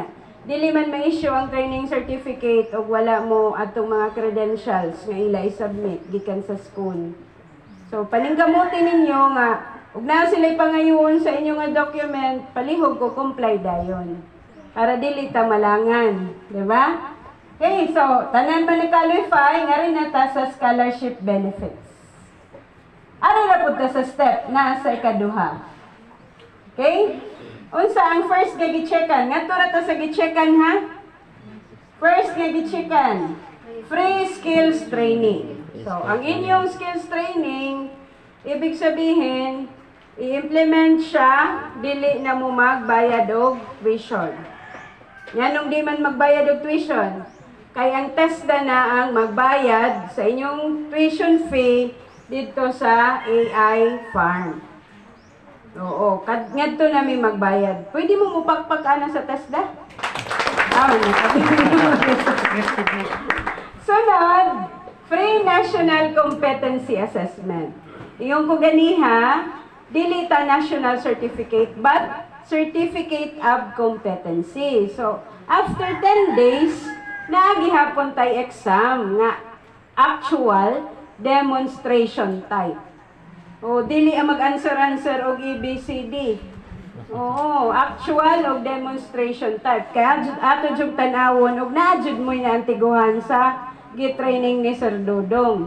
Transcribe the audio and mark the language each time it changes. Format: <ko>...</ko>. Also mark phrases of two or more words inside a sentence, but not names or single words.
<ceb>Dili man ma-issue ang</ceb> <en>training certificate</en> <ceb>o wala mo atong mga credentials nga ila i-submit gikan sa school. So paninggamutin ninyo nga ug na sila pangayoon sa inyo nga document, palihog ko comply dayon. Para dili ta malangan, di ba? Okay, so tanan ba na-qualify nga rin nata sa</ceb> <en>scholarship benefits.</en> <tl>Ano na po sa step na sa ikaduha? Okay?</tl> <ceb>Unsa ang first nga gi-checkan? Ngadto ra ta sa gi-checkan ha? First nga gi-checkan,</ceb> <en>free skills training.</en> <ceb>So, ang inyong</ceb> <en>skills training,</en> <tl>ibig sabihin,</tl> <ceb>I-implement siya, dili na mo magbayad og tuition. Nganong di man magbayad og tuition? Kay ang TESDA na ang magbayad sa inyong</ceb> <en>tuition fee</en> <ceb>dito sa AI Farm. Oo, ngadto na may magbayad. Pwede mo mupakpak ana sa TESDA? Sunod, Free National Competency Assessment. Iyong ko ganiha, dili ta</ceb> <en>national certificate, but certificate of competency. So, after 10 days,</en> <ceb>naagihapon tay exam nga</ceb> <en>actual demonstration type.</en> <ceb>O, dili ang mag-answer og ABCD. Oo, actual og</ceb> <en>demonstration type.</en> <ceb>Kaya ato jud tan-awon og naajud mo na antiguhan sa gi-training ni Sir Dudong.</ceb>